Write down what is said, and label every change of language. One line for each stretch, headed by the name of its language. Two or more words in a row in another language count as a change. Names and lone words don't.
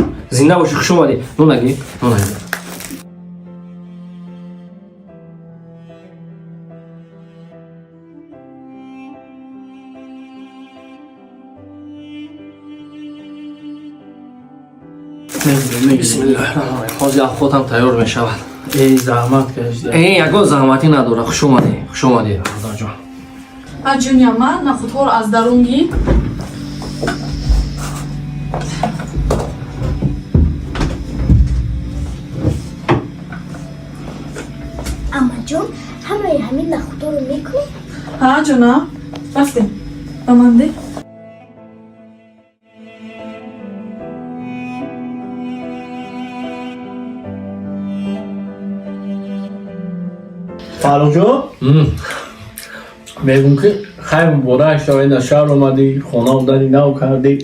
Persian: زنده باشی. خوش اومدی. نونگی. بسم الله الرحمن الرحیم. حاضر خودم تیار می شود. ای زحمت کشیدی. ای یکو زحمتی نداره. خوش اومدی. خوش اومدی برادر جان.
Tajik: аҷуня ман нафутҳоро аз дарун гир. аммаҷон ҳамаи ҳамин нахудҳоро мекунӣ? ҳа ҷона рафтем ба ман де.
Persian: فاروق جان میگم که خیلی مبارک شوی در شهر اومدی، خونه آمدنی نو کردی.